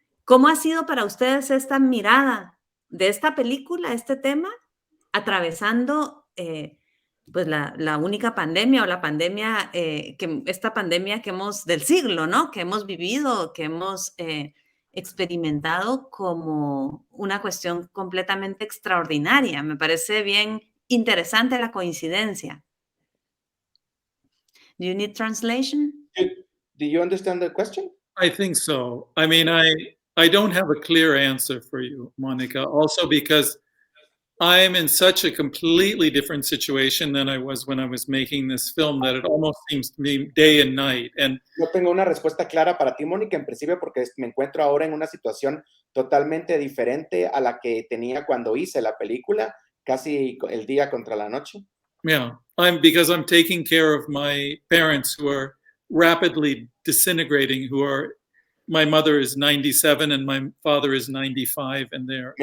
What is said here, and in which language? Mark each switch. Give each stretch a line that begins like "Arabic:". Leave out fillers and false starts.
Spanish: ¿Cómo ha sido para ustedes esta mirada de esta película, este tema, atravesando pues la única pandemia o la pandemia, esta pandemia que del siglo, ¿no? Que hemos vivido, que hemos experimentado como una cuestión completamente extraordinaria? Me parece bien interesante la coincidencia.
English: Do you need translation? Do you understand the question? I think so. I mean, I don't have a clear answer for you, Monica, also because I am in such a completely different situation than I was when I was making this film that it almost seems to me day and night. And
Spanish: no tengo una respuesta clara para ti, Mónica, en principio porque me encuentro ahora en una situación totalmente diferente a la que tenía cuando hice la película, casi el día contra la noche.
English: Yeah, because I'm taking care of my parents who are rapidly disintegrating, my mother is 97 and my father is 95, and they're...